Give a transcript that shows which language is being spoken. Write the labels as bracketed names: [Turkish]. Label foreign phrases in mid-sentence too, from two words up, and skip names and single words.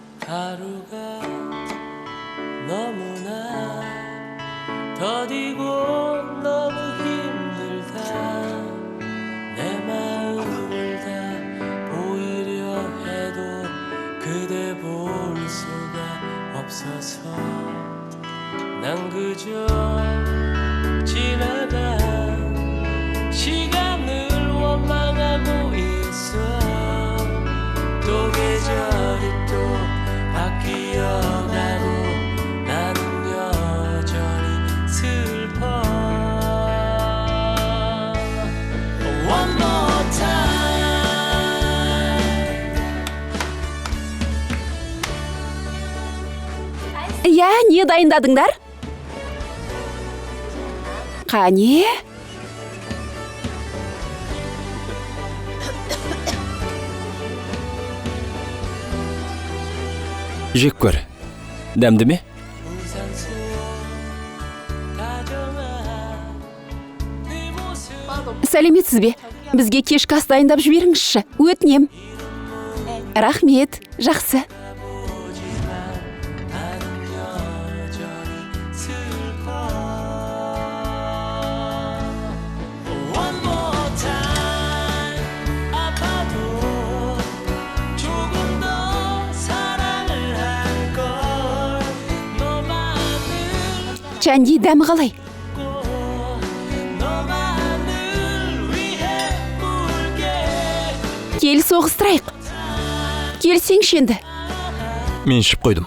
[Korean] 하루가 너무나 더디고 너무 힘들다 내 마음을 다 보이려 해도 그대 볼 수가 없어서 난 그저 지나간 시간을 원망하고 있어 또 계절이 또 바뀌어가도 나는 여전히 슬퍼 [English] One more time [Kazakh] Я, не дайындадыңдар? Қане? жек көр. Дәмді ме? [Korean] 우산 속 다정한 네 모습 [Kazakh] Сәлеметсіз бе? Бізге кешкі ас дайындап жіберіңізші. Өтінем. Рахмет, жақсы. [Korean] 나는 여전히 슬퍼 [English] One more time [Korean] 아파도 조금 더 사랑을 할걸 너만을 [Kazakh] Чәнди дәмі қалай? [Korean] 꼭 너만을 위해 울게 [Kazakh] Кел соғыстырайық. Келсеңші енді. Мен ішіп қойдым.